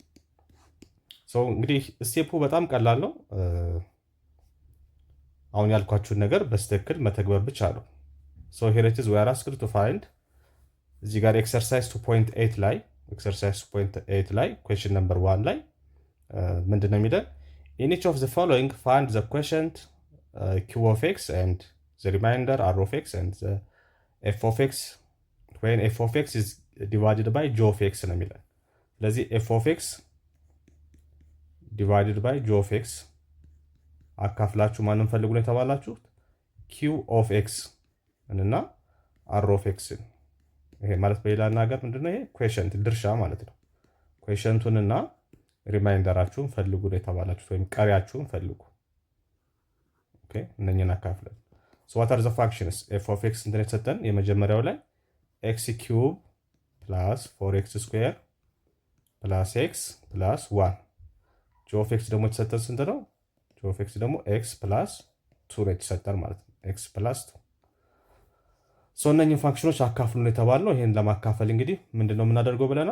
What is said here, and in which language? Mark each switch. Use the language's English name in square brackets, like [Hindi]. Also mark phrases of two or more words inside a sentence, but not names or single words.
[Amharic] እንግዲህ ስቴፑ በጣም ቀላል ነው። አሁን ያልኳችሁን ነገር በስትክክል መተግበር ብቻ ነው። [English] Here it is we are asked to find [Amharic] እዚህ ጋር ኤክሰርሳይዝ 2.8 ላይ ኤክሰርሳይዝ 2.8 ላይ [English] question number [Amharic] 1 ላይ ምንድነው የሚለን? [English] In each of the following find the quotient q of x and the remainder r of x and the f of x when f of x is divided by g of x [Amharic] ነው የሚለን። ስለዚህ [English] f of x divided by g of x [Amharic] አካፍላችሁ ማንን ፈልጉ ነው የተባላችሁት? [English] q of x [Amharic] እና [English] r of x። [Amharic] ይሄ ማለት በሌላ ነገር ምንድነው? ይሄ ኩዌሽንት ድርሻ ማለት ነው። ኩዌሽንቱንና ሪማይንደራችሁን ፈልጉ ነው የተባላችሁት፣ ወይም ቀሪያችሁን ፈልጉ። ኦኬ እነኚህን አካፍለን [English] what are the functions f of x [Amharic] እንትን የተሰጠን የመጀመሪያው ላይ [English] x cube plus 4x square plus x plus 1 g of x [Amharic] ደግሞ የተሰጠን ስንት ነው? [English] g of x [Amharic] ደግሞ [English] x plus 2 [Amharic] ነው የተሰጠን ማለት ነው። [English] x plus 2 [Amharic] እነኚህን ፋንክሽኖች አካፍሉ ነው የተባልነው። ይሄን ለማካፈል እንግዲህ ምንድነው የምናደርገው ብለናል?